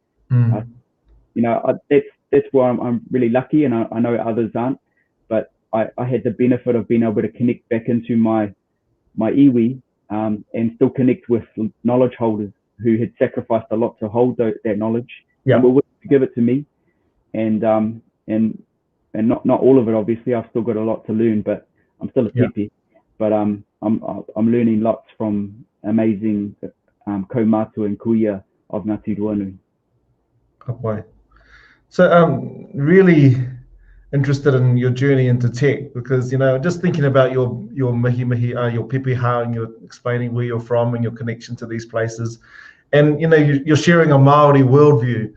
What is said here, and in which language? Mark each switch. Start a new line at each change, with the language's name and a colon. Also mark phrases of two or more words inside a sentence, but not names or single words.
English: That's where I'm really lucky, and I know others aren't, but I had the benefit of being able to connect back into my iwi and still connect with knowledge holders who had sacrificed a lot to hold that knowledge and were willing to give it to me. And not all of it, obviously. I've still got a lot to learn, but I'm still a tepe. But I'm learning lots from amazing kaumātua and kuia of Ngāti Ruanui. Okay. So really interested in your journey into tech, because just thinking about your mihi, your pepeha, and you're explaining where you're from and your connection to these places, and you're sharing a Maori worldview.